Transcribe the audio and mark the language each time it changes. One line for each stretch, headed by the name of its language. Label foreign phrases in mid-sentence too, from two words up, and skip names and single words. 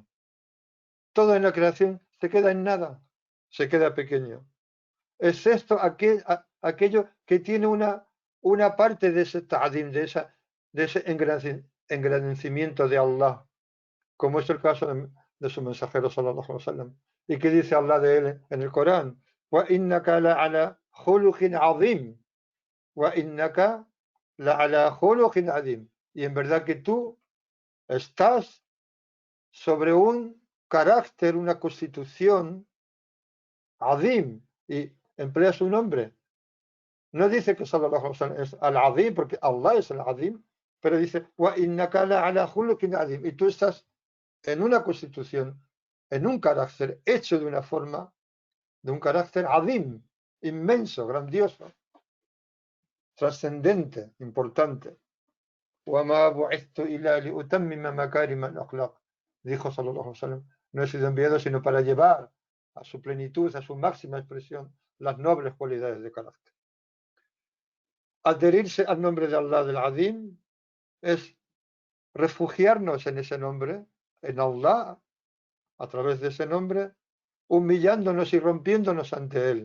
Spanish: Todo en la creación se queda en nada, se queda pequeño. Excepto aquello que tiene una parte de ese ta'zim, de ese engrandecimiento de Allah, como es el caso de su mensajero
Arabic: صلى الله عليه وسلم.
Spanish: Y que dice Allah de él en el Corán:
Arabic: "وإنك لعلى خلق عظيم، وإنك لعلى خلق عظيم".
Spanish: Y en verdad que tú estás sobre un carácter, una constitución azim, y emplea su nombre. No dice que
Arabic: صلى الله عليه وسلم
Spanish: es al-azim, porque Allah es el azim, pero dice:
Arabic: "وإنك لعلى خلق عظيم",
Spanish: y tú estás en una constitución, en un carácter hecho de una forma, de un carácter azim, inmenso, grandioso, trascendente, importante.
Arabic: وَمَا بُعِثْتُ إِلَّا لِأُتَمِّمَ مَكَارِمَ الْأَخْلَاقِ,
Spanish: dijo
Arabic: صلى الله عليه وسلم,
Spanish: no he sido enviado sino para llevar a su plenitud, a su máxima expresión, las nobles cualidades de carácter. Adherirse al nombre de Allah del Azim es refugiarnos en ese nombre, en Allah, a través de ese nombre, humillándonos y rompiéndonos ante Él.